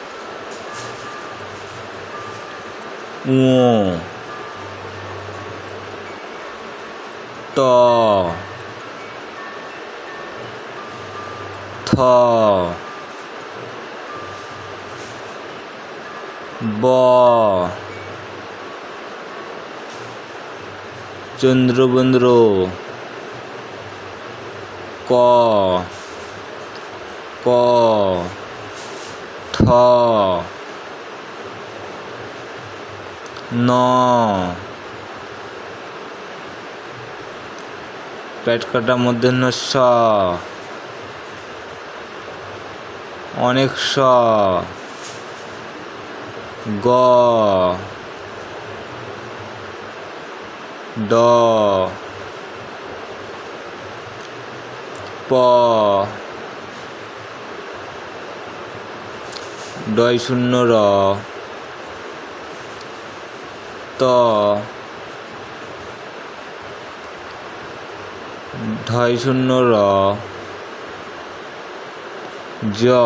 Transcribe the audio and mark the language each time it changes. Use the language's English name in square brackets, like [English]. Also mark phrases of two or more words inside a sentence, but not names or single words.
[Bangla] To. Tho. Bo. চন্দ্রবন্দ্র ক প ঠ ন পেট কাটা মূর্ধন্য ষ অনেক স গ ড প ডয় শূন্য র ত ঢয় শূন্য র জ